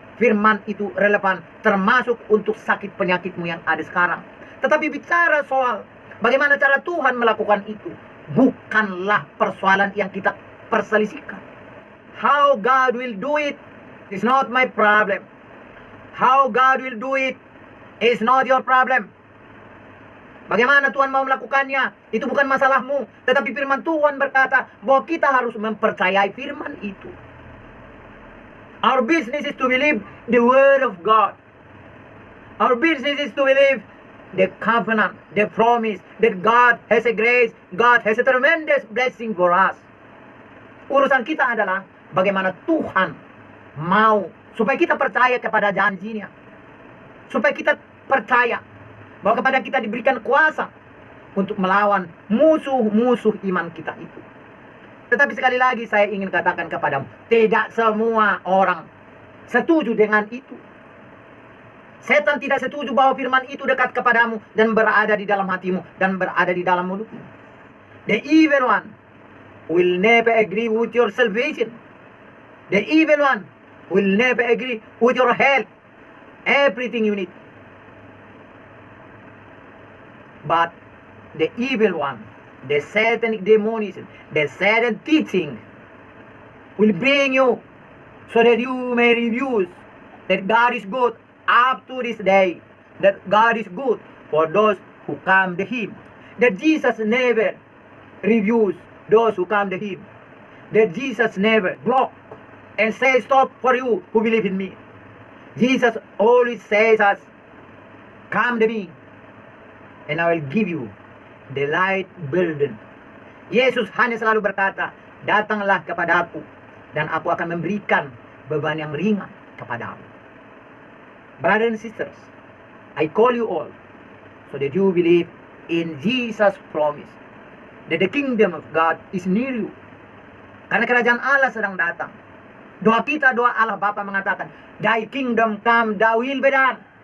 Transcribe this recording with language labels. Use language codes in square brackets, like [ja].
[id] firman itu relevan termasuk untuk sakit penyakitmu yang ada sekarang. Tetapi bicara soal bagaimana cara Tuhan melakukan itu, bukanlah persoalan yang kita perselisihkan. [en] How God will do it is not my problem. How God will do it is not your problem. [id] Bagaimana Tuhan mau melakukannya, itu bukan masalahmu. Tetapi firman Tuhan berkata bahwa kita harus mempercayai firman itu. [en] Our business is to believe the word of God. Our business is to believe the covenant, the promise that God has a grace, God has a tremendous blessing for us. [id] Urusan kita adalah bagaimana Tuhan mau supaya kita percaya kepada janjinya. Supaya kita percaya bahwa kepada kita diberikan kuasa untuk melawan musuh-musuh iman kita itu. Tetapi sekali lagi saya ingin katakan kepadamu, tidak semua orang setuju dengan itu. Setan tidak setuju bahwa firman itu dekat kepadamu dan berada di dalam hatimu dan berada di dalam mulutmu. [en] The evil one will never agree with your salvation. The evil one will never agree with your health. Everything you need. But the evil one, the satanic demonism, the Satan teaching will bring you so that you may refuse that God is good up to this day. That God is good for those who come to Him. That Jesus never refused those who come to Him. That Jesus never block and say stop for you who believe in me. Jesus always says us, come to me and I will give you the light burden. [id] Yesus hanya selalu berkata, datanglah kepadaku dan aku akan memberikan beban yang ringan kepadamu. [en] Brothers and sisters, I call you all so that you believe in Jesus' promise that the kingdom of God is near you. [id] Karena kerajaan Allah sedang datang. Doa kita, doa Allah Bapa mengatakan, [en] Thy kingdom come, Thy will be done.